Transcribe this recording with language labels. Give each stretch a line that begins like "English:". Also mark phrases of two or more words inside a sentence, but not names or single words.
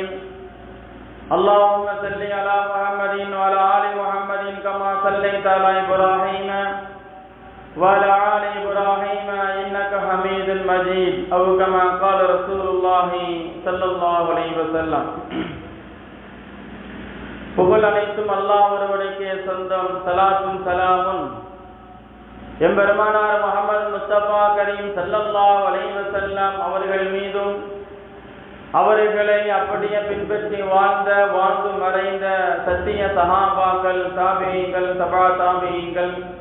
Arabic: اللهم صل على محمد وعلى آل محمد كما صليت على إبراهيم وعلى آل إبراهيم إنك حميد مجيد، أو كما قال رسول الله صلى الله عليه وسلم.
Tamil: புகழ் அனைத்தும் அல்லாஹ் ஒருவனுக்கே சொந்தம். ஸலாத்தும் ஸலாமும் எம்பெருமானார் முஹம்மது முஸ்தபா கரீம்
Arabic: صلى الله عليه وسلم
Tamil: அவர்கள் மீதும், அவர்களை அப்படியே பின்பற்றி வாழ்ந்து மறைந்த சத்திய சஹாபாக்கள், தாபிஈன்கள், தபா தாபிஈன்கள்,